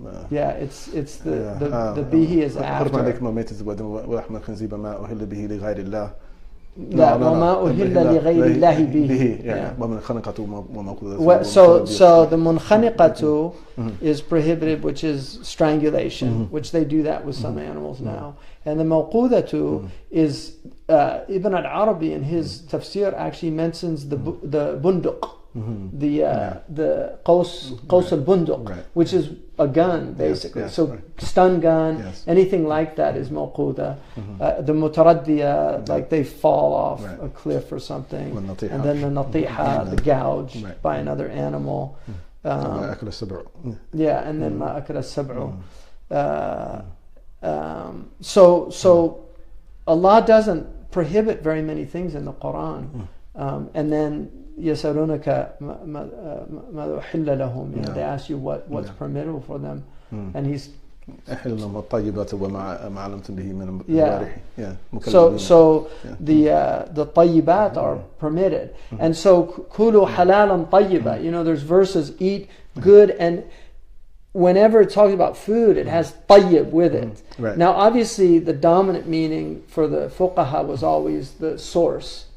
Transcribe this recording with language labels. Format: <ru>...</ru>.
<en>Yeah, it's the bihi is after.</en> <ar>حرم عليكم الميتة والدم ولحم الخنزير ما أهل به لغير الله. لا وما أهل لغير الله به. ومن خنقته وما.</ar> <en>So the munkhaniqatu is prohibited, which is strangulation, which they do that with some animals now. And the mawqudatu is Ibn al-Arabi in his tafsir actually mentions the bunduq. The qaws al-bunduq, which is a gun basically. Stun gun, anything like that is mawquda. The mutaraddiya, like they fall off a cliff or something, and then the natiha, the gouge by another animal.</en> <ar>ما أكل السبع.</ar> <en>And then</en> <ar>ما أكل السبع.</ar> <en>So Allah doesn't prohibit very many things in the Quran, and then</en> <ar>يسألونك ماذا أحل لهم,</ar> <en>you know, they ask you what's permissible for them, and he's</en> <ar>أحل لهم الطيبات وما علمتم به من الجوارح.</ar> <en>So the طيبات are permitted, and so</en> <ar>كلوا حلالا طيبا,</ar> <en>you know, there's verses, eat good, and whenever it talks about food, it has طيب with it. Now obviously the dominant meaning for the fuqaha was always the source.</en>